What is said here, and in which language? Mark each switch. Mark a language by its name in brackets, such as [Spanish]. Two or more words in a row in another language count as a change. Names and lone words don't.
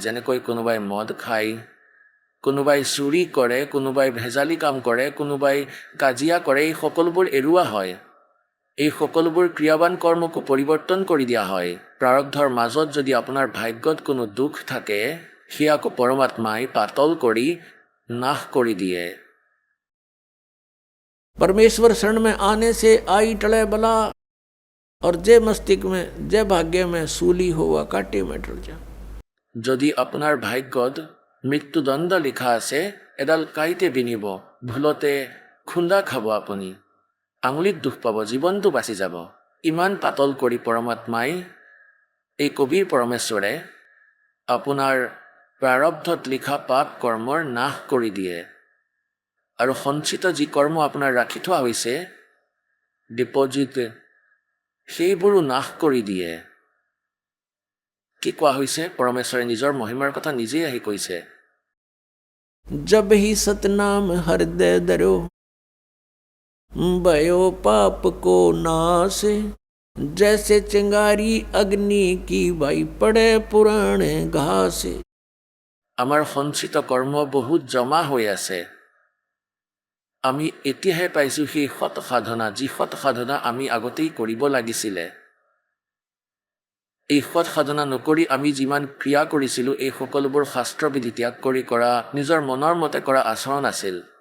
[Assamese] যেনেকৈ কোনোবাই মদ খায়, কোনোবাই চুৰি কৰে, কোনোবাই ভেজালি কাম কৰে, কোনোবাই কাজিয়া কৰে, এই সকলোবোৰ এৰুৱা হয়। এই সকলোবোৰ ক্ৰিয়াৱান কৰ্মকো পৰিৱৰ্তন কৰি দিয়া হয়। প্ৰাৰব্ধৰ মাজত যদি আপোনাৰ ভাগ্যত কোনো দুখ থাকে, সেয়াকো পৰমাত্মাই পাতল কৰি নাশ কৰি দিয়ে। [Hindi] परमेश्वर शरण में आने से आई टले बला और जय मस्तिष्क में जय भाग्य में सूली हुआ काटे में टल जा। [Assamese] যদি আপোনাৰ ভাগ্যত মৃত্যুদণ্ড লিখা আছে, এডাল কাঁইতে বিনিব, ভুলতে খুন্দা খাব, আপুনি আঙুলিত দুখ পাব, জীৱনটো বাচি যাব। ইমান পাতল কৰি পৰমাত্মাই, এই কবিৰ পৰমেশ্বৰে আপোনাৰ প্ৰাৰব্ধত লিখা পাপ কৰ্মৰ নাশ কৰি দিয়ে। আৰু সঞ্চিত যি কৰ্ম আপোনাৰ ৰাখি থোৱা হৈছে, ডিপজিট, সেইবোৰো নাশ কৰি দিয়ে। কি কোৱা হৈছে? পৰমেশ্বৰে নিজৰ মহিমাৰ কথা নিজেই আহি কৈছে। [Hindi] जब ही सतनाम हृदय धरो भयो पाप को नाश जैसे चिंगारी अग्नि की भाई पड़े पुराने घास। [Assamese] আমাৰ সঞ্চিত কৰ্ম বহুত জমা হৈ আছে। আমি এতিয়াহে পাইছোঁ সেই সৎ সাধনা, যি সৎ সাধনা আমি আগতেই কৰিব লাগিছিলে। এই সৎ সাধনা নকৰি আমি যিমান ক্ৰিয়া কৰিছিলোঁ, এই সকলোবোৰ শাস্ত্ৰবিধি ত্যাগ কৰি কৰা নিজৰ মনৰ মতে কৰা আচৰণ আছিল।